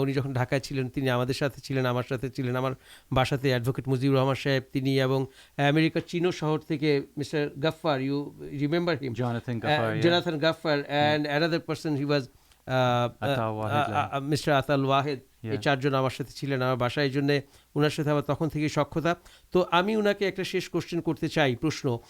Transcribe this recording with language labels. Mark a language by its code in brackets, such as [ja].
[bn] উনি যখন ঢাকায় ছিলেন তিনি আমাদের সাথে ছিলেন, আমার সাথে ছিলেন, আমার বাসাতে অ্যাডভোকেট মুজিবুর রহমান সাহেব তিনি, এবং আমেরিকার চিনো শহর থেকে mister Gaffar, [en] You remember him? Jonathan Gaffar. Yeah. Jonathan Gaffar and another person, he was Atal Wahed. [bn] Mister Atal Wahed. এই [en] Yeah. [bn] চারজন আমার সাথে ছিলেন আমার বাসায়, এই জন্যে ওনার সাথে আমার তখন থেকে সখ্যতা। তো আমি ওনাকে একটা শেষ কোশ্চেন করতে চাই, প্রশ্ন।